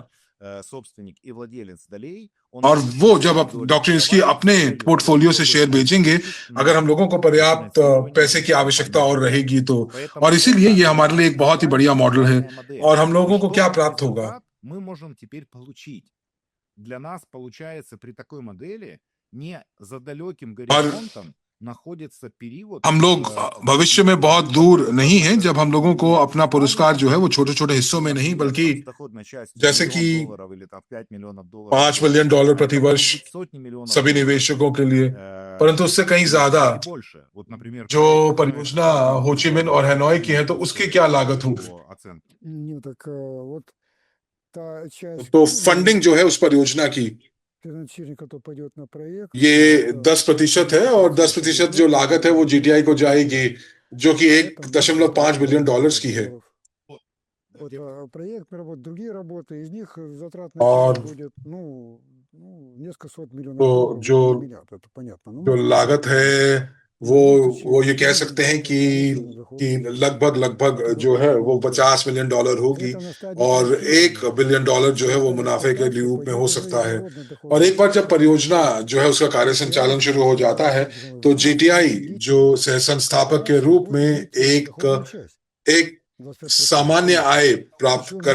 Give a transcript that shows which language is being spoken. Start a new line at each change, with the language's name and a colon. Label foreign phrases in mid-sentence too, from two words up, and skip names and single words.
Hindi: और वो जब डॉक्टर इसकी अपने पोर्टफोलियो से शेयर बेचेंगे, अगर हम लोगों को पर्याप्त पैसे की आवश्यकता और रहेगी तो, और इसीलिए ये हमारे लिए एक बहुत ही बढ़िया मॉडल है। और हम लोगों को क्या प्राप्त होगा?
Russian: для нас получается при такой модели не за далеким
Hindi: और
Russian: горизонтом находится период
Hindi: हम लोग भविष्य में बहुत दूर नहीं हैं जब हम लोगों को अपना पुरस्कार जो है वो छोटे छोटे हिस्सों में नहीं बल्कि
Russian: с доходной частью
Hindi: जैसे $1 कि
Russian: миллион или там $5 миллионов,
Hindi: $5 मिलियन
Russian: а
Hindi: प्रति
Russian: это могут
Hindi: वर्ष
Russian: быть сотни миллионов
Hindi: सभी
Russian: долларов,
Hindi: निवेशकों के लिए, परंतु उससे कहीं ज्यादा
Russian: и больше. Вот, например,
Hindi: जो
Russian: проект, который
Hindi: परियोजना हो ची मिन और $1 हैनोई की है तो उसकी क्या लागत होगी,
Russian: по оценке. Ну, так вот та часть
Hindi: तो फंडिंग जो है उस परियोजना की
Russian: финансирования, которое пойдет на проект,
Hindi: ये
Russian: это
Hindi: 10% है और 10% जो लागत है वो जीटीआई को जाएगी, जो कि $1.5 बिलियन की है।
Russian: Вот проект, другие работы, из них затратная
Hindi: और
Russian: часть будет, несколько сот миллионов
Hindi: तो
Russian: долларов,
Hindi: जो
Russian: не миллиард, это понятно.
Hindi: जो लागत है वो ये कह सकते हैं कि लगभग जो है वो $50 मिलियन होगी और $1 बिलियन जो है वो मुनाफे के रूप में हो सकता है। और एक बार जब परियोजना जो है उसका कार्य संचालन शुरू हो जाता है तो जीटीआई जो सह संस्थापक के रूप में एक सामान्य आय प्राप्त कर